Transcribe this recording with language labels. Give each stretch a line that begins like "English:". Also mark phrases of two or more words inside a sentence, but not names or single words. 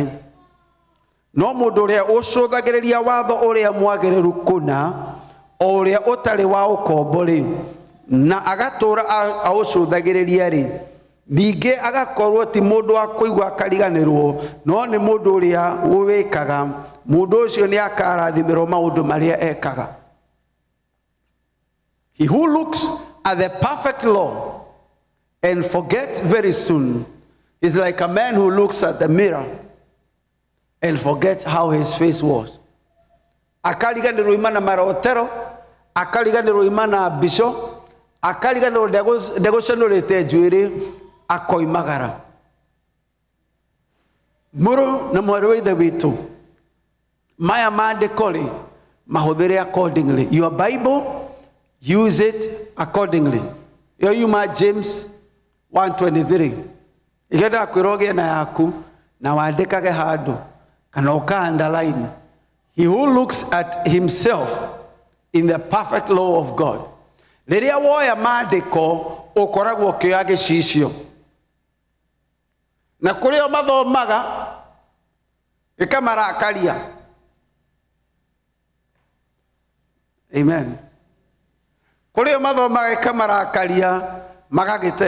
Kikuyu: No mũndũ ũrĩa ũcũthagĩrĩria watho ũrĩa mwagĩrĩru kũna o ũrĩa ũtarĩ wa ũkombo rĩ na agatũũra aũcũthagĩrĩria rĩ, ningĩ agakorwo ti mũndũ wa kũigua akariganĩrwo no nĩ mũndũ ũrĩa wĩkaga, mũndũ ũcio nĩ akarathimĩrwo maũndũ marĩa ekaga.
English: He who looks at the perfect law and forgets very soon is like a man who looks at the mirror and forgets how his face was.
Kikuyu: Akariganĩrwo imana marotero, akariganĩrwo imana mbico, akariganĩrwo ndegũcenũrĩte njuĩrĩ akoimagara. Mũrũ na mwarĩ wa ithe witũ, maya maandĩko rĩ mahũthĩre accordingly.
English: Your Bible, use it accordingly.
Kikuyu: Yo yuma James 1:23. Igenda kwĩra ũgĩe na yaku na wandĩkage handũ kana ũka-underline.
English: He who looks at himself in the perfect law of God.
Kikuyu: Rĩrĩa woya maandĩko ũkoragwo ũkĩoya gĩcicio. Na kũrĩa o mathomaga ĩkamarakaria. Amen. Kũrĩa o mathomaga ĩkamarakaria magagĩte.